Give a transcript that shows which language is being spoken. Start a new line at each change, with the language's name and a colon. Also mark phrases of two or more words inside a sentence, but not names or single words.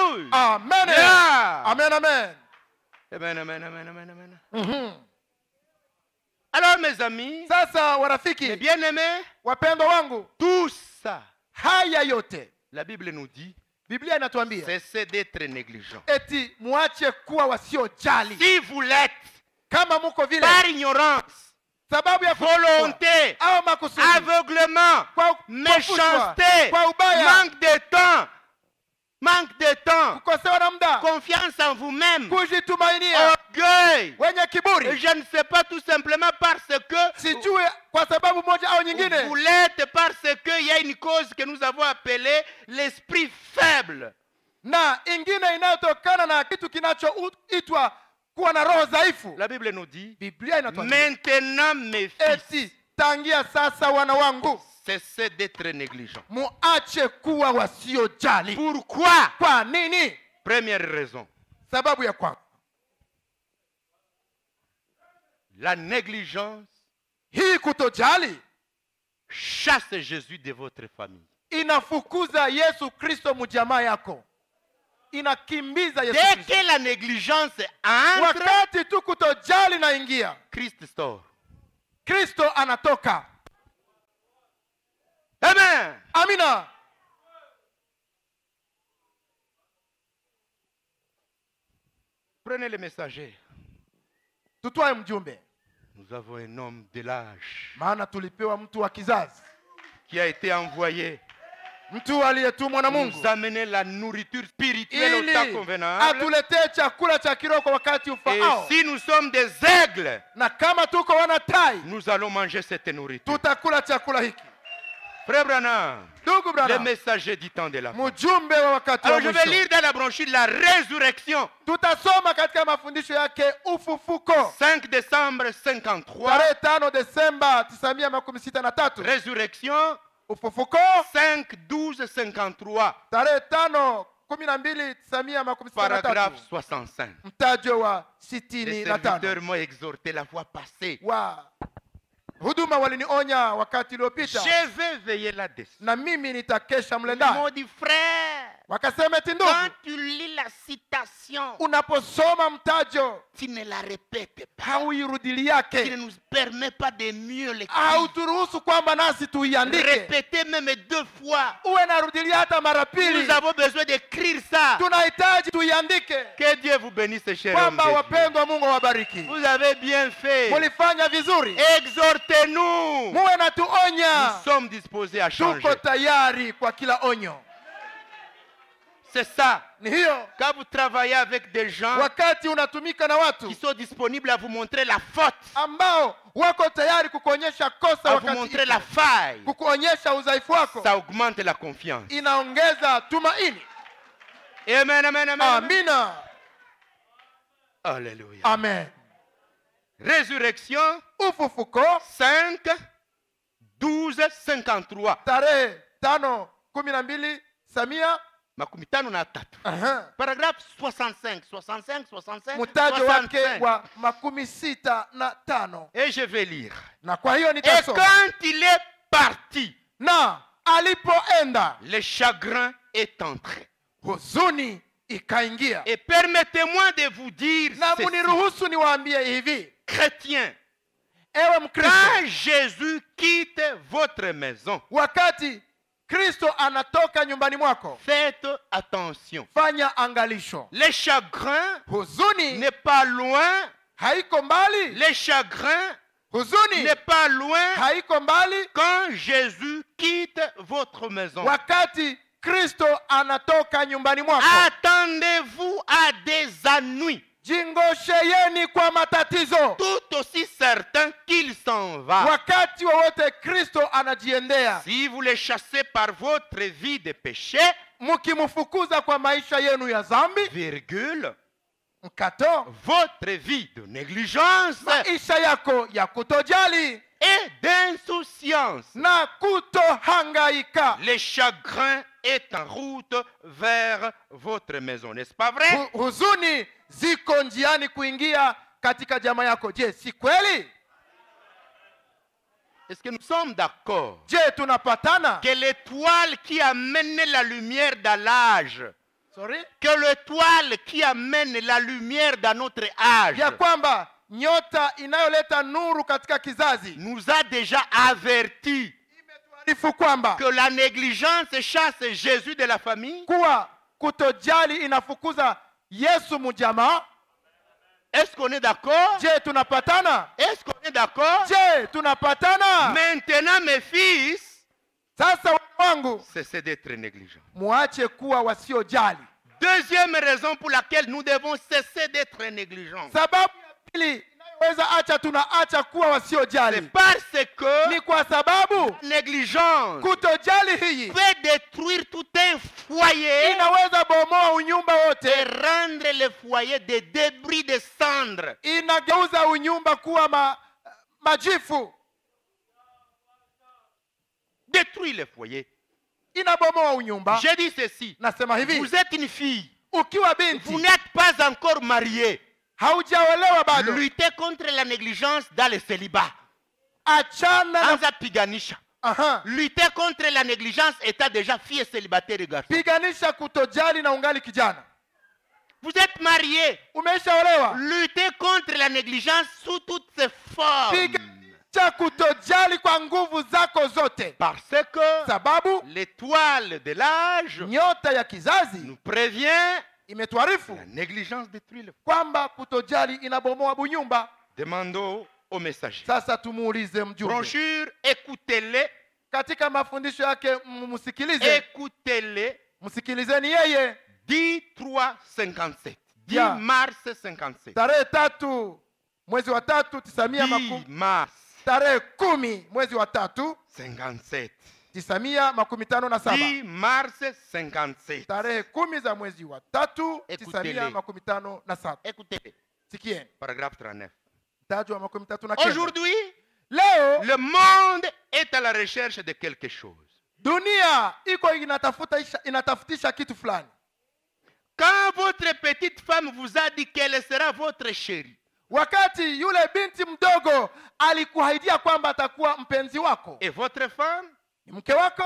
English: Amen. Yeah. Amen, amen. Amen, amen, amen, amen, amen. Mhm.
French: Alors mes amis,
Swahili: Sasa
French: mes
Swahili: warafiki,
French: bien-aimés,
Swahili: wapendwa wangu,
French: tout ça,
Swahili: haya yote
French: la Bible nous dit,
Swahili: Biblia inatuambia
French: cessez d'être négligent.
Swahili: eti muache kuwa wasiojali.
French: Si vous l'êtes,
Swahili: Kama muko vile
French: par ignorance,
Swahili: sababu ya
French: volonté,
Swahili: au makusudi,
French: aveuglement,
Swahili: kwa
French: méchanceté,
Swahili: kwa ubaya,
French: manque de temps,
Swahili: kukosewa na muda,
French: confiance en vous-même,
Swahili: kujitumainia,
French: orgueil.
Swahili: wenye kiburi,
French: Je ne sais pas, tout simplement parce que
Swahili: sijui kwa sababu moja au nyingine,
French: vous l'êtes, parce qu'il y a une cause que nous avons appelée l'esprit faible.
Swahili: na ingine inayotokana na kitu kinachoitwa kuwa na roho dhaifu.
French: La Bible nous dit,
Swahili: Biblia inatuambia
French: maintenant mes fils,
Swahili: eti tangia sasa wana wangu,
French: cessez d'être négligents.
Swahili: muache kuwa wasiojali.
French: Pourquoi?
Swahili: Kwa nini?
French: Première raison,
Swahili: Sababu ya kwanza,
French: la négligence
Swahili: hii kutojali
French: chasse Jésus de votre famille.
Swahili: inafukuza Yesu Kristo mujamaa yako, inakimbiza Yesu
French: Dès
Swahili: Kristo.
French: que la négligence entre,
Swahili: Wakati tu kutojali na ingia,
French: Christ sort.
Swahili: Kristo anatoka. Amen. Amina.
French: Prenez le messager.
Swahili: Tutwae mjumbe,
French: Nous avons un homme de l'âge
Swahili: maana tulipewa mtu wa kizazi,
French: qui a été envoyé
Swahili: mtu aliyetumwa na Mungu
French: nous amener la nourriture spirituelle au temps
Swahili: ili
French: convenable.
Swahili: atuletee chakula cha kiroho kwa wakati
French: Et
Swahili: ufaao.
French: si nous sommes des aigles,
Swahili: Na kama tuko wana tai,
French: nous allons manger cette nourriture.
Swahili: tutakula chakula hiki.
French: Frère Branham,
Swahili: Ndugu
French: le
English: brother,
French: messager du temps de la fin.
Swahili: mjumbe wa wakati wa
French: Alors je vais
Swahili: mwisho.
French: lire dans la brochure la résurrection.
Swahili: Tutasoma katika mafundisho yake ufufuko,
French: 5 décembre 53.
Swahili: tarehe 5 Desemba 1963.
French: Résurrection
Swahili: Ufufuko
French: 5 12 53.
Swahili: tarehe 5 12 1963,
French: Paragraphe 65.
Swahili: mtajo wa
French: Les
Swahili: 65.
French: serviteurs m'ont exhorté la fois passée.
Swahili: Wa huduma walinionya wakati uliopita,
French: Je vais veiller là-dessus.
Swahili: na mimi nitakesha mle
French: Ils m'ont
Swahili: ndani.
French: dit, frère,
Swahili: Wakasema eti
French: quand
Swahili: ndugu,
French: tu lis la citation,
Swahili: unaposoma mtajo
French: tu ne la répètes pas.
Swahili: hauirudili
French: Tu ne
Swahili: yake,
French: nous permets pas de mieux l'écrire.
Swahili: hauturuhusu kwamba nasi tuiandike,
French: Répétez même 2 fois.
Swahili: uwe narudilia hata mara pili.
French: Nous avons besoin d'écrire ça.
Swahili: Tunahitaji tuiandike,
French: Que Dieu vous bénisse, chers hommes
Swahili: kwamba
French: de Dieu.
Swahili: wapendwa, Mungu awabariki.
French: Vous avez bien fait.
Swahili: Mulifanya vizuri,
French: Exhortez-nous.
Swahili: muwe
French: Nous
Swahili: natuonya.
French: sommes disposés à changer.
Swahili: Tuko tayari kwa kila onyo.
French: C'est ça.
Swahili: Ni hiyo,
French: Quand vous travaillez avec des gens
Swahili: wakati unatumika na
French: qui
Swahili: watu
French: sont disponibles à vous montrer la faute,
Swahili: ambao wako tayari kukuonyesha kosa,
French: à vous
Swahili: wakati
French: montrer la faille,
Swahili: kukuonyesha udhaifu wako,
French: ça augmente la confiance.
Swahili: inaongeza tumaini. Amen, amen, amen. Amen. Amina,
French: Alléluia. amen. Résurrection
Swahili: Ufufuko
French: 5, 12, 53.
Swahili: tarehe 5 12 samia, Makumi tano na tatu. Paragraphe 65, 65, 65, mtajo wake 65. wa 65.
French: Et je vais lire.
Swahili: Na kwa hiyo
French: Et
Swahili: nitasoma.
French: quand il est parti,
Swahili: Na alipoenda,
French: le chagrin est entré.
Swahili: huzuni ikaingia.
French: Et permettez-moi de vous dire
Swahili: Na
French: ceci,
Swahili: muniruhusu niwaambie hivi,
French: chrétiens,
Swahili: ewe Mkristo,
French: quand Jésus quitte votre maison,
Swahili: wakati Kristo anatoka nyumbani mwako,
French: faites attention.
Swahili: fanya angalisho.
French: Le chagrin
Swahili: Huzuni
French: n'est pas loin.
Swahili: haiko mbali,
French: Le chagrin
Swahili: huzuni
French: n'est pas loin
Swahili: haiko mbali
French: quand Jésus quitte votre maison.
Swahili: wakati Kristo anatoka nyumbani mwako.
French: Attendez-vous à des ennuis,
Swahili: Jingosheyeni kwa matatizo,
French: tout aussi certain qu'il s'en va.
Swahili: wakati wowote Kristo anajiendea.
French: Si vous les chassez par votre vie de péché,
Swahili: Mukimfukuza kwa maisha yenu ya dhambi,
French: virgule,
Swahili: mkato
French: votre vie de négligence
Swahili: maisha yako ya kutojali
French: et d'insouciance,
Swahili: na kutohangaika,
French: le chagrin est en route vers votre maison, n'est-ce pas vrai?
Swahili: huzuni ziko njiani kuingia katika jamaa yako. Je, si kweli?
French: Est-ce que nous sommes d'accord
Swahili: Je, tunapatana
French: que l'étoile qui a mené la lumière dans l'âge
English: Sorry?
French: que l'étoile qui amène la lumière dans notre âge
Swahili: Ya kwamba nyota inayoleta nuru katika kizazi
French: nous a déjà averti
Swahili: imetuarifu kwamba
French: que la négligence chasse Jésus de la famille.
Swahili: kuwa kutojali inafukuza Yesu mujamaa.
French: Est-ce qu'on est d'accord?
Swahili: Je, tunapatana?
French: Est-ce qu'on est d'accord?
Swahili: Je, tunapatana?
French: Maintenant, mes fils,
Swahili: Sasa wangu,
French: cessez d'être négligents.
Swahili: muache kuwa wasiojali.
French: Deuxième raison pour laquelle nous devons cesser d'être négligents.
Swahili: Sababu ya pili inayoweza acha tunaacha kuwa
French: C'est
Swahili: wasiojali
French: parce que
Swahili: ni kwa sababu
French: négligence
Swahili: kutojali hii
French: peut détruire tout un foyer
Swahili: inaweza bomoa unyumba
French: et
Swahili: wote,
French: rendre le foyer des débris de cendres.
Swahili: inageuza unyumba kuwa majifu,
French: Détruire le foyer.
Swahili: inabomoa unyumba.
French: J'ai dit ceci.
Swahili: Nasema hivi,
French: Vous êtes une fille.
Swahili: ukiwa
French: Vous
Swahili: binti
French: n'êtes pas encore mariée.
Swahili: haujaolewa bado,
French: Luttez contre la négligence dans le célibat.
Swahili: achana na Anza piganisha. aha,
French: Lutter contre la négligence étant déjà fille célibataire et garçon.
Swahili: piganisha kutojali na ungali kijana.
French: Vous êtes marié.
Swahili: Umeshaolewa,
French: Luttez contre la négligence sous toutes ses formes.
Swahili: piganisha kutojali kwa nguvu zako zote,
French: Parce que
Swahili: sababu
French: l'étoile de l'âge
Swahili: nyota ya kizazi
French: nous prévient
Swahili: imetuarifu
French: la négligence détruit le foyer.
Swahili: kwamba kutojali inabomoa bunyumba.
French: Demandons au messager.
Swahili: Sasa tumuulize mjumbe
French: Brochure, écoutez-les.
Swahili: katika mafundisho yake, msikilize,
French: Écoutez-les.
Swahili: msikilizeni yeye.
French: 10/3/57. 10
English: Yeah.
French: mars 57.
Swahili: Tarehe 3 mwezi wa 3
French: 10 mars
Swahili: tarehe 10 mwezi wa 3
French: 57.
Swahili: 957,
French: 10 mars 57.
Swahili: tarehe 10 za mwezi wa 3
French: Écoutez-les.
Swahili: 957.
French: Écoutez-les.
Swahili: Sikieni
French: Paragraphe 39.
Swahili: mtaji wa 39.
French: Aujourd'hui,
Swahili: Leo
French: le monde est à la recherche de quelque chose.
Swahili: dunia iko inatafutisha kitu fulani.
French: Quand votre petite femme vous a dit qu'elle sera votre chérie,
Swahili: Wakati yule binti mdogo alikuahidia kwamba atakuwa mpenzi wako,
French: et votre femme,
Swahili: ni mke wako,